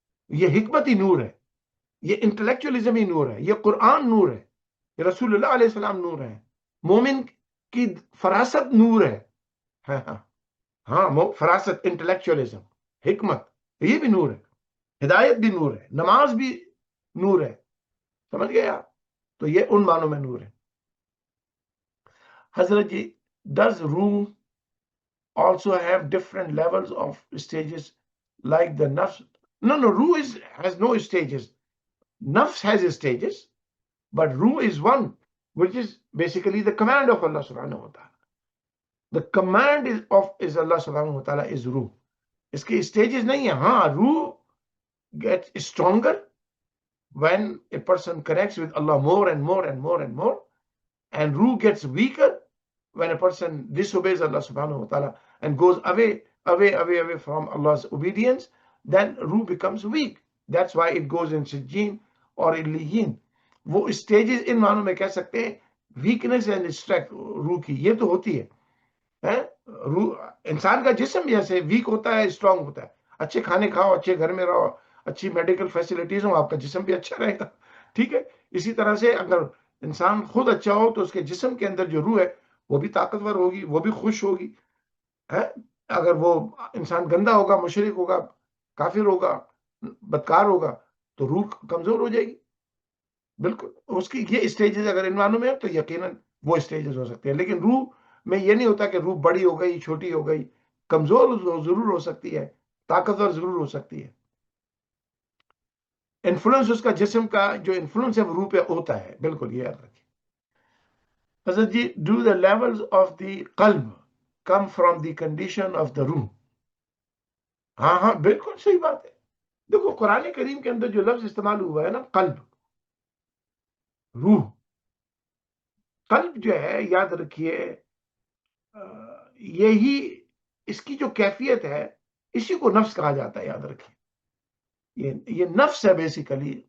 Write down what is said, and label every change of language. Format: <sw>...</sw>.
<ur>یہ حکمت ہی نور ہے، یہ انٹلیکچولیزم ہی نور ہے، یہ قرآن نور ہے، یہ رسول اللہ علیہ السلام نور ہے، مومن کی فراست نور ہے. ہاں ہاں ہاں، فراست، انٹلیکچولیزم، حکمت، یہ بھی نور ہے. ہدایت بھی نور ہے، نماز بھی نور ہے. سمجھ گئے آپ؟ تو یہ ان معنوں میں نور ہے.</ur> <en>Hazrat ji, does ruh also have different levels of stages like the nafs? No, ruh has no stages. Nafs has stages, but ruh is one, which is basically the command of Allah subhanahu wa ta'ala. The command is Allah subhanahu wa ta'ala is ruh.</en> <ur>Iske stages nahi hai.</ur> <en>Haan, ruh gets stronger when a person connects with Allah more and more and more and more, and ruh gets weaker when a person disobeys Allah subhanahu wa ta'ala and goes away from Allah's obedience. Then ruh becomes weak. That's why it goes in Sijjin or Illiyin.</en> <ur>وہ stages in معنوں میں کہہ سکتے ہیں</ur> <en>weakness and streak</en> <ur>روح کی یہ تو ہوتی ہے. روح انسان کا جسم جیسے ویک ہوتا ہے، اسٹرانگ ہوتا ہے. اچھے کھانے کھاؤ، اچھے گھر میں رہو، اچھی میڈیکل فیسلٹیز ہوں، آپ کا جسم بھی اچھا رہے گا. ٹھیک ہے. اسی طرح سے اگر انسان خود اچھا ہو تو اس کے جسم کے اندر جو روح ہے وہ بھی طاقتور ہوگی، وہ بھی خوش ہوگی. اگر وہ انسان گندا ہوگا، مشرک ہوگا، کافر ہوگا، بدکار ہوگا، تو روح کمزور ہو جائے گی. بالکل. اس کی یہ اسٹیجز اگر ان معنوں میں ہے تو یقیناً وہ اسٹیجز ہو سکتے ہیں. لیکن روح میں یہ نہیں ہوتا کہ روح بڑی ہو گئی، چھوٹی ہو گئی. کمزور ضرور ہو سکتی ہے، طاقتور ضرور ہو سکتی ہے. انفلوئنس اس کا جسم کا جو انفلوئنس ہے وہ روح پہ ہوتا ہے. بالکل، یہ یاد رکھیے.</ur> <en>Hazrat ji, do the levels of the qalb come from the condition of the ruh?</en> <ur>ہاں ہاں، بالکل صحیح بات ہے. دیکھو قرآن کریم کے اندر جو لفظ استعمال ہوا ہے نا، قلب، روح، قلب جو ہے، یاد رکھیے یہی اس کی جو کیفیت ہے اسی کو نفس کہا جاتا ہے. یاد رکھیے یہ نفس ہے بیسیکلی.</ur>